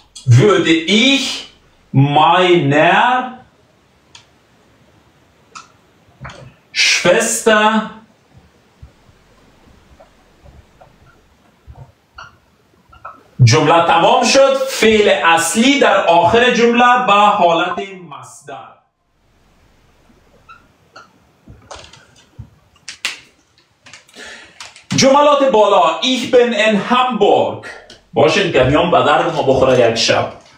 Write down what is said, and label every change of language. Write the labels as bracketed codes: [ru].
[de] würde ich meiner Schwester [fa] جمله تمام شد. فعل اصلی در آخر جمله به حالت مصدر. جملات بالا [de] ich bin in Hamburg. [fa] باشین که میام به درد ما بخوره یک شب.